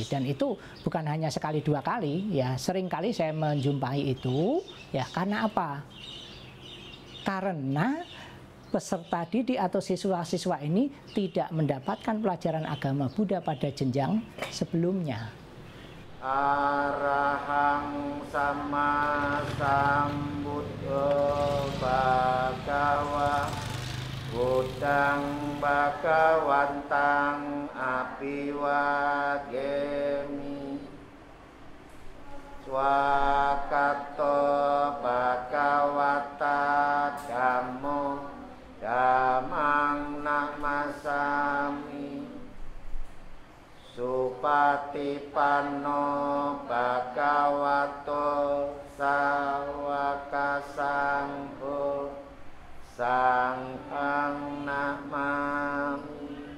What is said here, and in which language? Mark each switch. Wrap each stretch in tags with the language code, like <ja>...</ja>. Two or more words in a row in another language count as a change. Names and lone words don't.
<id>Dan itu bukan hanya sekali dua kali, ya sering kali saya menjumpai itu ya. Karena apa? Karena peserta didik atau siswa-siswa ini tidak mendapatkan pelajaran agama Buddha pada jenjang sebelumnya.</id> <pi>Arahang sama sambuddho bhagawa buddhang bhagawantang apiwademi swakato bhagawata dhammo dhammang namasami Supatipanno bhagavato sawaka sangho sanghang namami.</pi>